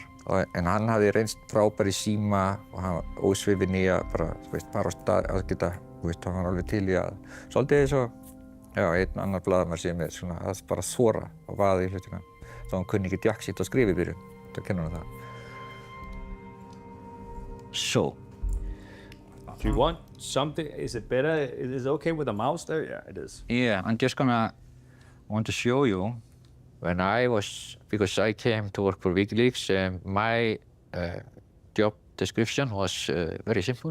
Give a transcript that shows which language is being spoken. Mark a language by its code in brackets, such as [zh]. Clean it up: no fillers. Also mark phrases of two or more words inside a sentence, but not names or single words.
[is] En hann hafði reynst frábær í síma og hann var ósvifinn í að bara, fara á stað að geta, hann var alveg til í að svolítið eins og einn annar blaðamaður sem er svona að bara þora og vaða í hlutina. Þá hann kunni ekki jaksít og skrifa í byrjun. Það kennur hann það. [en] So, do you want something? Is it better? Is it okay with the mouse there? Yeah, it is. Yeah, I'm just gonna want to show you when because I came to work for WikiLeaks, my job description was very simple.